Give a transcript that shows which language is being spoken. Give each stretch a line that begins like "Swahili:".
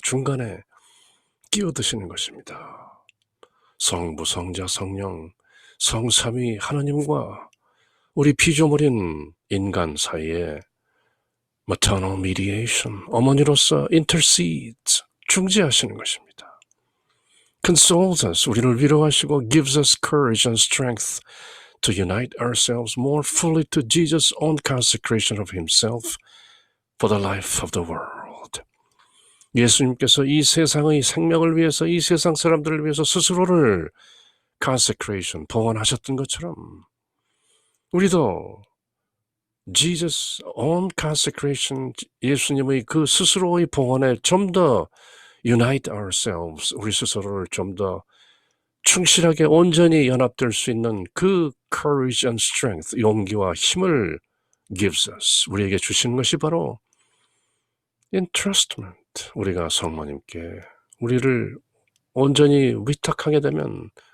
Korean: 중간에 끼어드시는 것입니다. 성부, 성자, 성령, 성삼위 하나님과 우리 피조물인 인간 사이에
English: maternal mediation,
Korean: 어머니로서 intercedes, 중재하시는 것입니다.
English: Consoles us,
Korean: 우리를 위로하시고
English: gives us courage and strength to unite ourselves more fully to Jesus' own consecration of himself for the life of the world.
Korean: 예수님께서 이 세상의 생명을 위해서, 이 세상 사람들을 위해서 스스로를 consecration, 봉헌하셨던 것처럼 우리도
English: Jesus' own consecration,
Korean: 예수님의 그 스스로의 봉헌에 좀 더
English: unite ourselves,
Korean: 우리 스스로를 좀 더 충실하게 온전히 연합될 수 있는 그
English: courage and strength,
Korean: 용기와 힘을
English: gives us,
Korean: 우리에게 주신 것이 바로 entrustment, 우리가 성모님께 우리를 온전히 의탁하게 되면